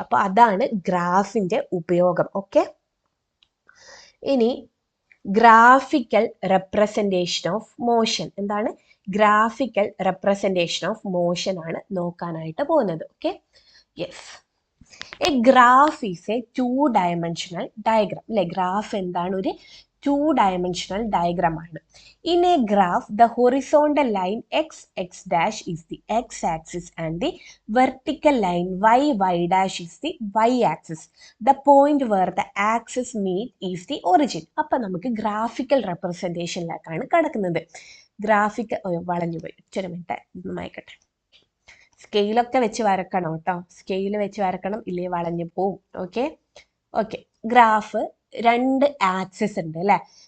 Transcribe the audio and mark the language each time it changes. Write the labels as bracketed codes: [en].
[ml] അപ്പോൾ അതാണ് ഗ്രാഫിന്റെ ഉപയോഗം. ഓക്കെ, ഇനി ഗ്രാഫിക്കൽ റെപ്രസെന്റേഷൻ ഓഫ് മോഷൻ. എന്താണ്? ഗ്രാഫിക്കൽ റെപ്രസെന്റേഷൻ ഓഫ് മോഷൻ ആണ് നോക്കാനായിട്ട് പോകുന്നത്. [en] Okay, yes. A graph is a 2-dimensional diagram അല്ലെ. [ml] ഗ്രാഫ് എന്താണ്? ഒരു 2-dimensional diagram ആണ്. [en] In a graph, the horizontal line x dash is the x-axis and the vertical line y dash is the y-axis. The point where the axis meet is the origin. [ml] അപ്പം നമുക്ക് graphical റെപ്രസെന്റേഷനിലേക്കാണ് കിടക്കുന്നത്. വളഞ്ഞു പോയി, ഒരു minute ഒന്ന് മായ്ക്കട്ടെ. സ്കെയിലൊക്കെ വെച്ച് വരക്കണം കേട്ടോ, സ്കെയിൽ വെച്ച് വരക്കണം, ഇല്ലേ വളഞ്ഞു പോവും. ഓക്കെ. ഗ്രാഫ് 2 ആക്സിസ് ഉണ്ട് അല്ലെ.